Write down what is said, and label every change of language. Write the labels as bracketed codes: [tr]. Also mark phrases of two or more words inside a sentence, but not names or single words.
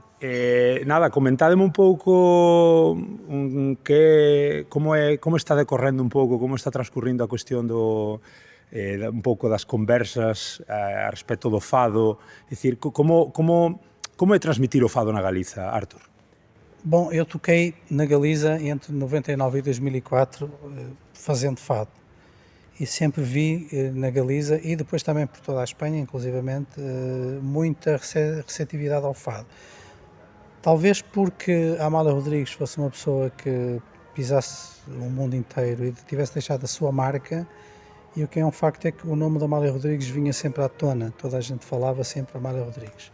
[gl] Nada, comentádeme un pouco como está decorrendo un pouco, como está transcurrindo a cuestión un pouco das conversas a respecto do fado, é dicir, como é transmitir o fado na Galiza, Artur? [pt] Bom, eu toquei na Galiza entre 99 e 2004 fazendo fado e sempre vi na Galiza e depois também por toda a Espanha, inclusivamente, muita receptividade ao fado. Talvez porque a Amália Rodrigues fosse uma pessoa que pisasse o mundo inteiro e tivesse deixado a sua marca, e o que é um facto é que o nome da Amália Rodrigues vinha sempre à tona, toda a gente falava sempre Amália Rodrigues.